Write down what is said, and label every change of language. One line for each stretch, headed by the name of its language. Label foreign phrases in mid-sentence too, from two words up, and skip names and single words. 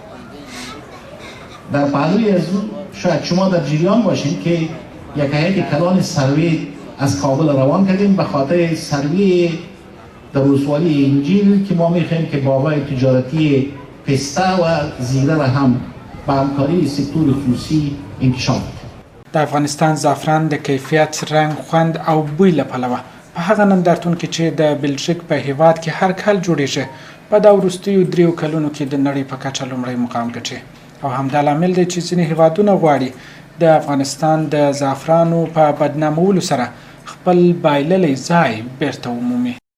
Persian: در پهلوی از اون شاید شما در جریان باشین که یک هیئت کلان سروی از کابل روان کردیم به خاطر سروی در ولسوالی انجیل که ما میخواهیم که بابای تجارتی پسته و زیره را هم با همکاری سکتور خصوصی انکشاف کنیم.
Pashto: د افغانستان زعفران د کیفیت، رنګ، خوند او بوی له پلوه په هغه نندارتون کې چې د بلژیک په هیواد کې هر کال جوړیږي په دا وروستیو 3 کلونو کې د نړۍ په کچه لومړی مقام ګټي او همدا لامل دی چې ځینې هیوادونه غواړي د افغانستان د زعفرانو په بدنامولو سره خپل بایللی ځای بیرته ومومي.